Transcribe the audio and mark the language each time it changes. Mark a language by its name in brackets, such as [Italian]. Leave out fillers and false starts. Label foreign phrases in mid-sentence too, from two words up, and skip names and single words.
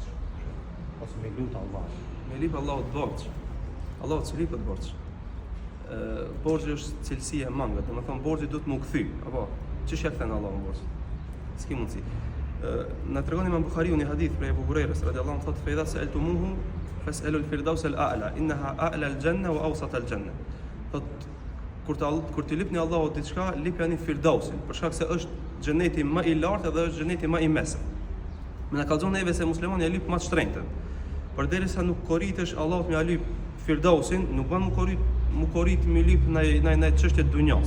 [Albanian] Ose me lut Allah. Me lip Allahut borç. Allahut s'u lipet borç. Borxhi është cilësia e mangët, domethënë borxhi duhet më u kthy, apo ç'ish ja kthen Allahu borx? S'ki mundsi. Na tregon Imam Buhariu një hadith prej Abu Hurairës [Arabic] رضي الله عنه [Albanian] thotë: [Arabic] "فإذا سألتموه فاسألوا الفردوس الأعلى إنها أعلى الجنة وأوسط الجنة." [Albanian] Thotë kur t'i lipni Allahut diçka, lipjani Firdausin, për shkak se është xheneti më i lartë dhe është xheneti më i mesëm. Me na kallzon neve se muslimani ja lyp më të shtrenjtën. Përderisa nuk koritesh Allahut me ja lyp Firdausin, nuk bën mu korrit me lyp në çështje të dunjas.